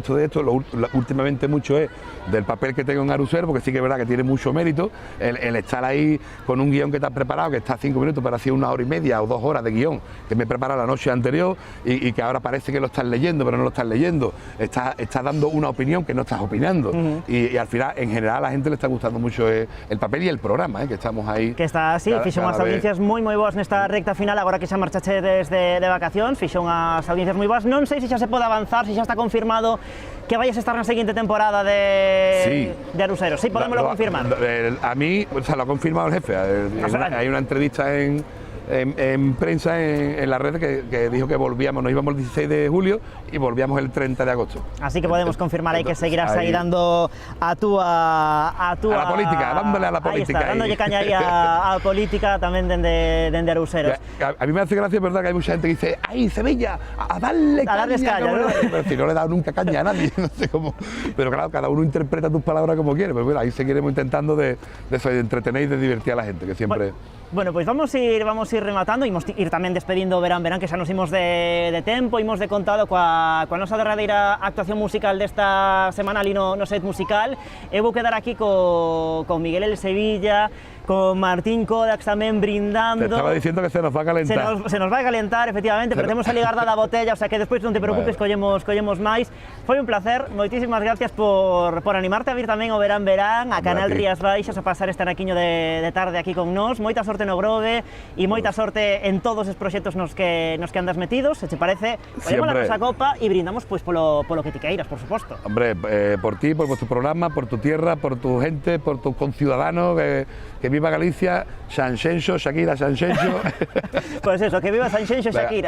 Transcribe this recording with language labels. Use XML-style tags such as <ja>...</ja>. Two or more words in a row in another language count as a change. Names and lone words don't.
<es>Últimamente mucho es del papel que tengo en Arusero, porque sí que es verdad que tiene mucho mérito el estar ahí con un guión que te has preparado, que está 5 minutos, pero ha sido 1 hora y media o 2 horas de guión que me he preparado la noche anterior y que ahora parece que lo estás leyendo, pero no lo estás leyendo. Estás dando una opinión que no estás opinando. Y al final, en general, a la gente le está gustando mucho el papel y el programa, que estamos ahí.</es> <gl>Que está así, fixo unhas audiencias moi boas nesta recta final, agora que xa marchache desde de vacacións, fixo unhas audiencias moi boas. Non sei se xa se pode avanzar, se xa está confirmado que vayas a estar na seguinte temporada de Aruseros.</gl> <es>Sí, podémoslo confirmar. A mí, o sea, lo ha confirmado el jefe. Hay una entrevista en en prensa, en las redes, que dijo que volvíamos, nos íbamos el 16 de julio y volvíamos el 30 de agosto. Así que podemos confirmar ahí que seguirás ahí dando a la política, dándole a la política.</es> <gl>Ahí está, dándole caña ahí a política también dende Arouseros.</gl> <es>A mí me hace gracia, verdad, que hay mucha gente que dice, ¡ay, Sevilla! A darle caña, ¿no? Pero si no le he dado nunca caña a nadie, no sé cómo. Pero claro, cada uno interpreta tus palabras como quiere, pero bueno, ahí seguiremos intentando de entretener y de divertir a la gente, que siempre...</es> <gl>Bueno, pues vamos a ir rematando e ir tamén despedindo o verán, que xa nos imos de tempo, imos de contado coa nosa derradeira actuación musical desta semana ali no set musical. Eu vou quedar aquí con Miguel El Sevilla, con Martín Kodax tamén brindando.</gl> <es>Te estaba diciendo que se nos va a calentar.</es> <gl>Se nos vai a calentar, efectivamente, pero temos a ligar da botella, o sea que despois non te preocupes, collemos máis. Foi un placer, moitísimas gracias por animarte a vir tamén ao Verán, a Canal Rías Baixas, a pasar este anaquiño de tarde aquí con nós. Moita sorte no Grove e moita sorte en todos os proxectos nos que andas metidos. Se te parece, collemos a nosa copa e brindamos pois polo que ti queiras, por suposto.</gl> <es>Hombre, por ti, por vuestro programa, por tu tierra, por tu gente, por tus conciudadanos, que viva Galicia, Sanxenxo, Shakira, Sanxenxo. Pues eso, que viva Sanxenxo, Shakira.</es>